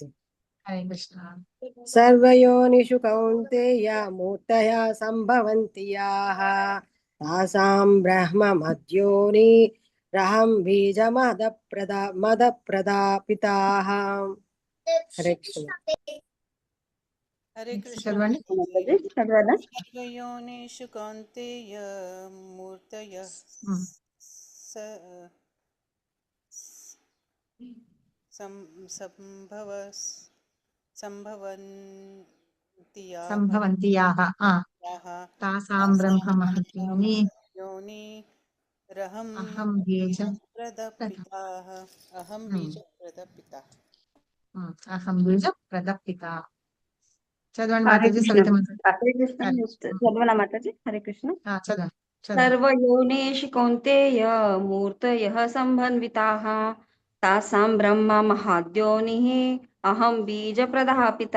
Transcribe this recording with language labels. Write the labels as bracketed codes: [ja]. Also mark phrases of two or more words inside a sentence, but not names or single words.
[te] హరే కృష్ణ. [sa] सर्वयोनिषु कौन्तेय मूर्तय सम्भवन्ति याः तासां ब्रह्म मध्योनि रहं बीज मद प्रदापिताः. [te] హరే కృష్ణ. हरे कृष्ण చదవండి. మాతాజీ చదవాలా? [sa] सर्वयोनिषु कौन्तेय मूर्तयः संभवन्ति सम्भवन्ति याः तासां ब्रह्म महद्योनि योनि रहं अहं बीज प्रदपिताः अहं बीजप्रदपिता. अहं बीज प्रदपित. చదవండి [te] హరే మాతాజీ. కృష్ణ. సవిత మాతాజీ. హరే కృష్ణ. చదవనా మాతాజీ? హరే కృష్ణ. చదవండి చదవండి. [sa] सर्वयोनिषु कौन्तेय मूर्तयः सम्भन्विताः तासां ब्रह्म महाद्योनिः अहं बीज प्रदापित.